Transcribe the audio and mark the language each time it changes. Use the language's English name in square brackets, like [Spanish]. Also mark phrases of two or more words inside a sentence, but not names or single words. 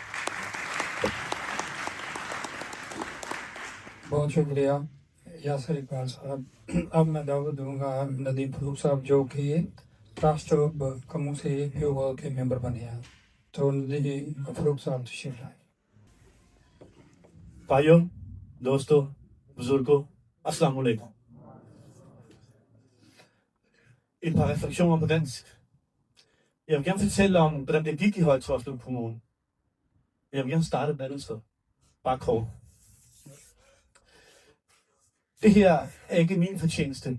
[Urdu] بہت شکریہ یاسر اقبال صاحب۔ اب میں دعوت دوں گا ندیم فروخ صاحب جو کہ ٹرسٹ کموں سے پیو کے ممبر بنے ہیں، تو ندیم فروخ صاحب تشریف لائیں۔ بھائیوں، دوستوں، بزرگوں، السلام علیکم. [Danish] Et par refleksioner på dansk. Jeg vil gerne fortælle om, hvordan det gik i Høje Taastrup Kommune. Jeg vil gerne starte et andet sted. Bare kort. Det her er ikke min fortjeneste.